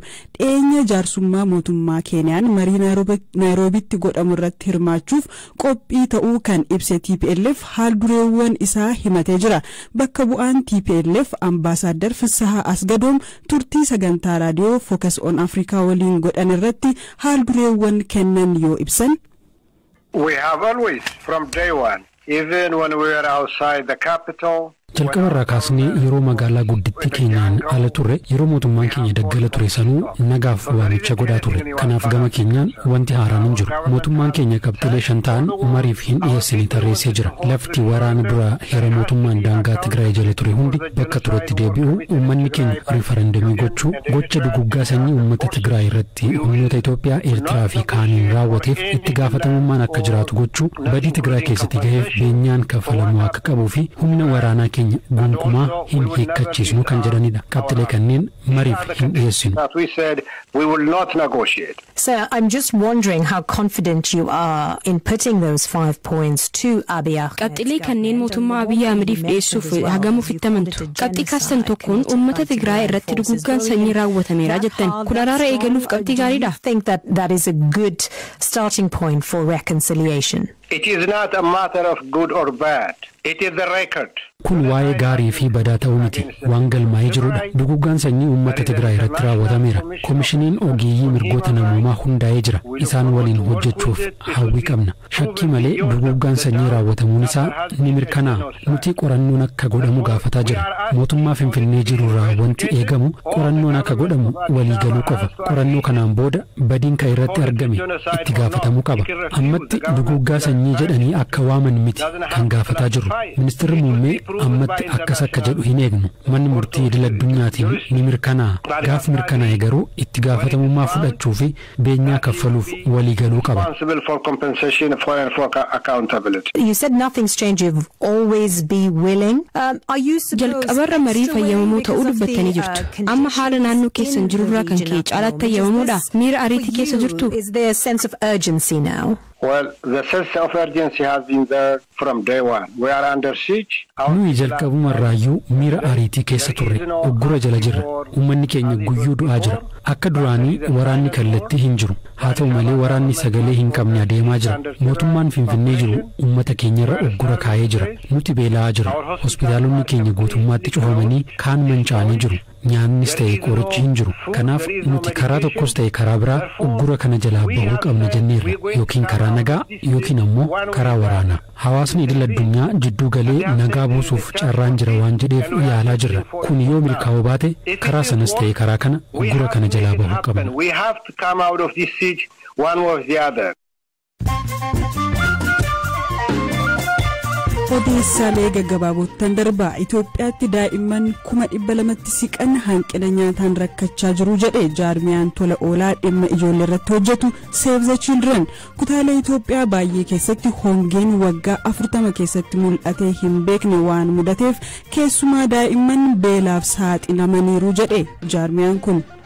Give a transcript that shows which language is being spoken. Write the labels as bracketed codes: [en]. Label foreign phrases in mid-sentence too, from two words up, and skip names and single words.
[om] Dhiyeenya jaarsummaa mootummaa Keeniyaan marii Naayiroobiitti godhamu irratti hirmaachuuf qophii ta'uu kan ibse TPLF haaldureewwan isaa himatee jira. Bakka bu'aan TPLF Ambaasaadar Fissahaa Asgadoom turtii sagantaa raadiyoo Focus on Africa waliin godhan irratti haaldureewwan kennan yoo ibsan. [en] We have always from day one, even when we were outside the capital, [om] jalqabarraa kaasnee yeroo magaalaa guddittii keenyaan ala turre yeroo mootummaan keenya daggala ture sanuu nagaaf waamicha godhaa turre. Kanaaf gama keenyaan wanti haaraan hin jiru. Mootummaan keenya qabxilee 5 ta'an mariif hin dhiyeessine tarreessee jira. Lafti waraana dura heera mootummaan daangaa Tigraay jala ture hundi bakka turetti deebi'u uummanni keenya riifarandamii gochuu gocha duguggaa sanyii uummata Tigraay irratti humnoota Itoophiyaa Eertiraa fi kaaniin raawwateef itti gaafatamummaan akka jiraatu gochuu badii Tigraay keessatti gaheef beenyaan kafalamuu akka qabuu fi humna waraanaa gonkumaa hin hiikkachiisnu kan jedhanidha. Qabxilee kanneen mariif hin dhiyeessinu. [en] So I'm just wondering how confident you are in putting those 5 points to Abiy Ahmed. [om] Qabxilee kanneen mootummaa Abiy Ahmediif dhiyeessuuf hagamuuf itti amantu. Qabxii kaastan tokkoon uummata Tigraay irratti duguggaan sanyii raawwatameera jettan. Kun araara eegaluuf qabxii gaariidha. [en] I think that is a good starting point for reconciliation. It is not a matter of good or bad. It is the record. [om] Kun waa'ee gaarii fi badaa ta'uu miti. Waan galmaa'ee jirudha. Duguggaan sanyii uummata Tigraay irratti raawwatameera. Koomishiniin ogeeyyii mirgoota namoomaa hundaa'ee jira. Isaan waliin hojjechuuf hawwii qabna. Shakkii malee duguggaan sanyii raawwatamuun isaa ni mirkanaa'a. Nuti qorannoon akka godhamu gaafataa jira. Mootummaa Finfinnee jirurraa wanti eegamu qorannoon akka godhamu waliigaluu qofa. Qorannoo kanaan booda badiin kan irratti argame itti gaafatamuu qaba. Ammatti duguggaa sanyii jedhanii akka waaman miti kan gaafataa jirru. Ministeerri muummee ammatti akkas akka jedhu hin eegnu. Manni murtii idil addunyaatiin ni mirkanaa'a. Gaaf mirkanaa'e garuu itti gaafatamummaa fudhachuu fi beenyaa kaffaluuf waliigaluu qaba. [en] You said nothing's changed. You've always be willing. Are you [om] jalqabarra marii fayyamamuu ta'uu dubbattanii jirtu. Amma haala naannoo keessan jirurraa kan ka'e caalaatti fayyamamuudha. Miira ariitii keessa jirtu. [en] Is there a sense of urgency now? Well, the sense of urgency has been there from day one. We are under siege. [om] Nuyi jalqabumarraayyuu miira ariitii keessa turre uggura jala jirra. Uummanni keenya guyyuu du'aa jira. Akka duraanii waraanni kallattii hin jiru. Haa ta'u malee waraanni sagalee hin qabne adeemaa jira. Mootummaan Finfinnee jiru uummata keenyarra uggura kaa'ee jira. Nuti beela'aa jira. Hospitaalonni keenya guutummaatti cufamanii kaan manca'anii jiru. Nyaannis ta'e qorichi hin jiru. Kanaaf nuti karaa tokkos ta'e karaa biraa uggura kana jalaa bahuu qabna jenneerra. Yookiin karaa nagaa yookiin ammoo karaa waraanaa. Hawaasni idil addunyaa jidduu galee nagaa buusuuf carraan jira waan jedheef yaalaa jirra. Kun yoo milkaa'uu baate karaa sanas ta'e karaa kana uggura kana jalaa bahuu qabna. [en] We have to come out of this siege one way or the other. [om] Odeessaalee gaggabaaboottan darbaa Itoophiyaatti daa'imman 200,000tti siqan hanqina nyaataan rakkachaa jiru jedhe jaarmiyaan tola oolaa dhimma ijoollee irratti hojjetu Save the Children. Kutaalee Itoophiyaa baay'ee keessatti hongeen waggaa 40 keessatti mul'atee hin beekne waan mudateef keessumaa daa'imman beelaaf saaxilamaniiru jedhe jaarmiyaan kun.